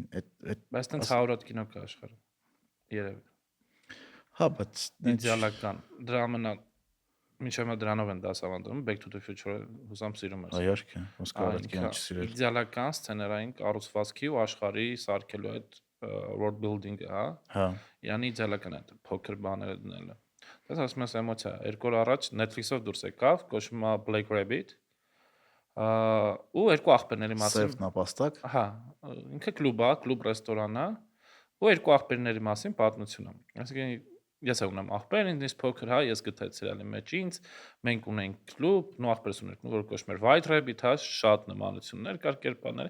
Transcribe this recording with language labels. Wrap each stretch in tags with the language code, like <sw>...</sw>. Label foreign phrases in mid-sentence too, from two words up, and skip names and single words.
<hy>բայց տենց 100 հատ կինո կա աշխարհում։ Երևի։ Հա, բայց իդեալական։ Դրա ամենա մինչև հիմա դրանով են դասավանդում, Back to the Future-ը հուսամ սիրում ես։ Այարք է, ոնց կարող է կինո չսիրել։ Իդեալական սցենարային կառուցվածքի ու աշխարհի սարքելու այդ</hy> <en>world building-</en> <hy>ը, հա։ Հա։ Յանի իդեալական է փոքր բաները դնելը։ Դες ասում ես էմոցիա, երկու օր առաջ Netflix-ով դուրս եկավ, կոչվում է Black Rabbit։ Ու երկու աղբերների մասին։ Սև նապաստակ։ Հա, ինքը կլուբ է, կլուբ ռեստորան է, ու երկու աղբերների մասին պատմություն է։ Այսինքն ես ունեմ աղբեր, ինձ փոքր, հա, ես գտա սերիալի մեջ ինձ, մենք ունենք կլուբ, նո աղբերս ունենք, որ կոչվում էր White Rabbit, հա, շատ նմանություններ կար կերպարներ։</hy>